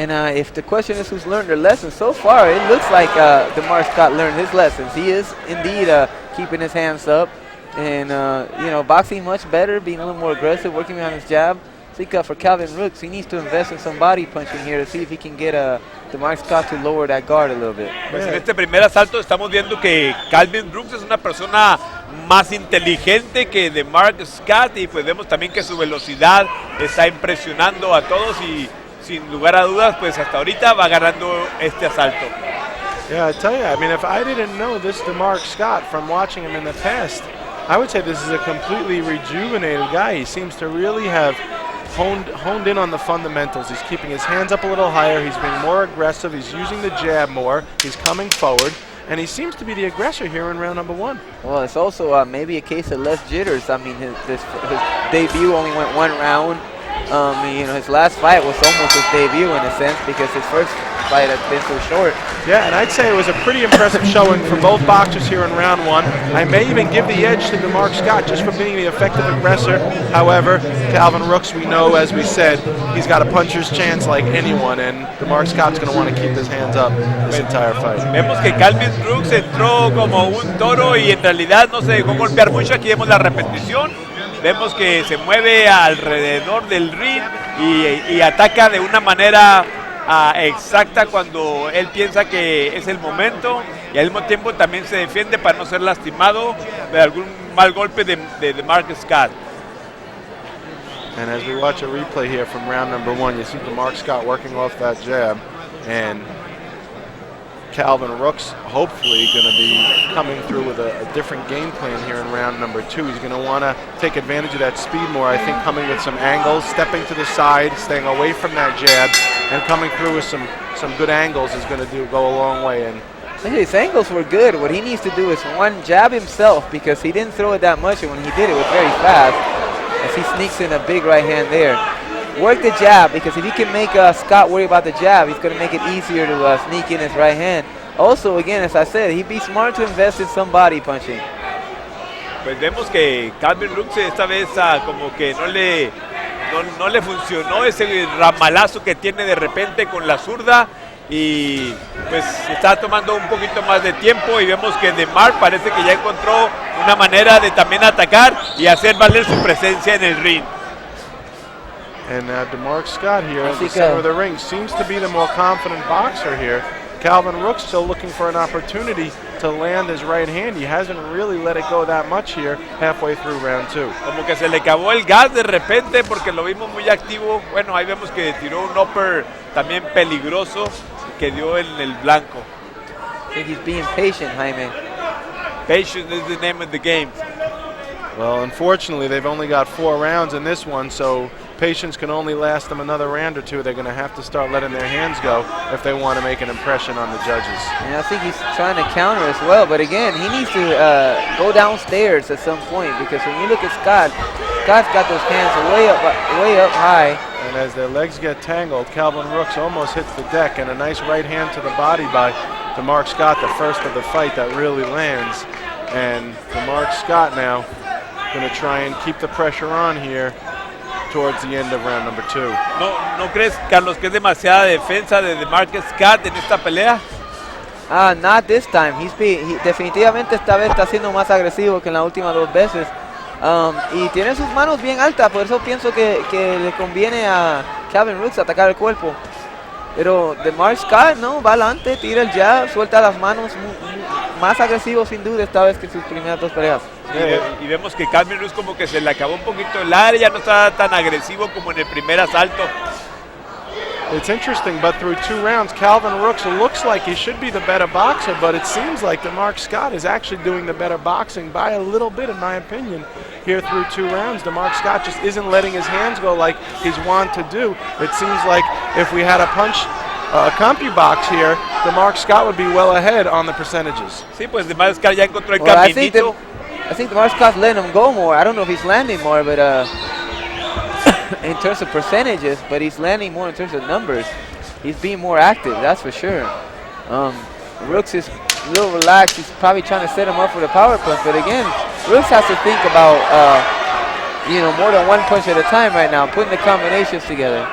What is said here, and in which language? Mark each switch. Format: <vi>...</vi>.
<en>And if the question is who's learned their lessons, so far it looks like DeMark Scott learned his lessons. He is indeed keeping his hands up and boxing much better, being a little more aggressive, working on his jab. I think for Calvin Rooks, he needs to invest in some body punching here to see if he can get DeMark Scott to lower that guard a little bit.</en> <es>Pues en este primer asalto estamos viendo que Calvin Rooks es una persona más inteligente que DeMark Scott y pues vemos también que su velocidad está impresionando a todos y sin lugar a dudas pues hasta ahorita va ganando este asalto.</es> <en>Yeah, I tell you, I mean, if I didn't know this DeMark Scott from watching him in the past, I would say this is a completely rejuvenated guy. He seems to really have honed in on the fundamentals. He's keeping his hands up a little higher. He's being more aggressive. He's using the jab more. He's coming forward. And he seems to be the aggressor here in round number 1. Well, it's also maybe a case of less jitters. I mean, his debut only went 1 round. His last fight was almost his debut in a sense because his first fight had been so short. Yeah, and I'd say it was a pretty impressive showing from both boxers here in round 1. I may even give the edge to DeMark Scott just for being the effective aggressor. However, Calvin Rooks, we know, as we said, he's got a puncher's chance like anyone, and DeMark Scott's going to want to keep his hands up this entire fight.</en> <es>Vemos que Calvin Rooks entró como un toro y en realidad no se dejó golpear mucho. Aquí vemos la repetición. Vemos que se mueve alrededor del ring y ataca de una manera exacta cuando él piensa que es el momento y al mismo tiempo también se defiende para no ser lastimado de algún mal golpe de DeMark Scott.</es> <en>And as we watch a replay here from round number 1, you see DeMark Scott working off that jab, and Calvin Rooks hopefully going to be coming through with a different game plan here in round number 2. He's going to want to take advantage of that speed more, I think, coming with some angles, stepping to the side, staying away from that jab, and coming through with some good angles is going to go a long way. And his angles were good. What he needs to do is one, jab himself because he didn't throw it that much, and when he did it was very fast as he sneaks in a big right hand there. Work the jab because if he can make Scott worry about the jab, he's going to make it easier to sneak in his right hand. Also, again, as I said, he'd be smart to invest in some body punching.</en> <es>Pues vemos que Calvin Rooks esta vez como que no le funcionó ese ramalazo que tiene de repente con la zurda y pues está tomando un poquito más de tiempo y vemos que DeMark parece que ya encontró una manera de también atacar y hacer valer su presencia en el ring.</es> <en>And DeMark Scott here at the center of the ring seems to be the more confident boxer here. Calvin Rooks still looking for an opportunity to land his right hand. He hasn't really let it go that much here halfway through round 2.</en> <es>Como que se le acabó el gas de repente porque lo vimos muy activo. Bueno, ahí vemos que tiró un upper también peligroso que dio en el blanco.</es> <en>I think he's being patient, Jaime. Patience is the name of the game. Well, unfortunately, they've only got 4 rounds in this one, so patience can only last them another round or 2. They're going to have to start letting their hands go if they want to make an impression on the judges. And I think he's trying to counter as well, but again, he needs to go downstairs at some point because when you look at Scott, Scott's got those hands way up high. And as their legs get tangled, Calvin Rooks almost hits the deck, and a nice right hand to the body by DeMark Scott, the first of the fight that really lands. And DeMark Scott now going to try and keep the pressure on here towards the end of round number 2.</en> <es>¿No crees, Carlos, que es demasiada defensa de DeMark Scott en esta pelea?</es> <en>Not this time.</en> <es>Definitivamente esta vez está siendo más agresivo que en las últimas 2 veces. Y tiene sus manos bien altas, por eso pienso que le conviene a Calvin Rooks atacar el cuerpo. Pero DeMark Scott no, va adelante, tira el jab, suelta las manos, más agresivo sin duda esta vez que sus primeras 2 peleas. Y vemos que Calvin Rooks como que se le acabó un poquito el área, ya no está tan agresivo como en el primer asalto.</es> <en>It's interesting, but through 2 rounds, Calvin Rooks looks like he should be the better boxer, but it seems like DeMark Scott is actually doing the better boxing by a little bit, in my opinion. Here through 2 rounds, DeMark Scott just isn't letting his hands go like he's wont to do. It seems like if we had a punch CompuBox here, DeMark Scott would be well ahead on the percentages.</en> <es>Sí, pues DeMark Scott ya encontró el caminito.</es> <en>I think DeMark Scott's letting him go more. I don't know if he's landing more, but in terms of percentages, but he's landing more in terms of numbers. He's being more active, that's for sure. Rooks is a little relaxed. He's probably trying to set him up for the power punch, but again, Rooks has to think about more than one punch at a time right now, putting the combinations together.</en>